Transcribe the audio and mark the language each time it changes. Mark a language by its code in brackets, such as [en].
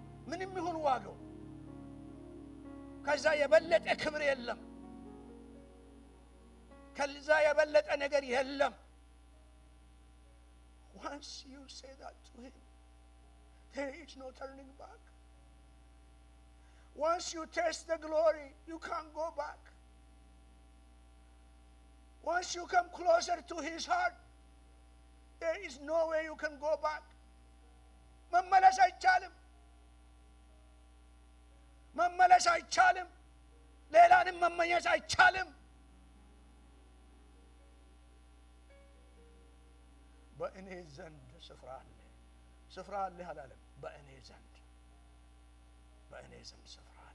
[am] ምንም ይሁን ዋጋው ከዛ የበለጠ ክብር የለም። ከዛ የበለጠ ነገር የለም። [en] Once you say that to him, there is no turning back. Once you taste the glory, you can't go back. Once you come closer to his heart, there is no way you can go back. [am] መመለስ አይቻልም። መመለስ አይቻልም። ሌላንም መመኘት አይቻልም። በእኔ ዘንድ ስፍራ አለ። ስፍራ አለ አላለም። በእኔ ዘንድ ስፍራ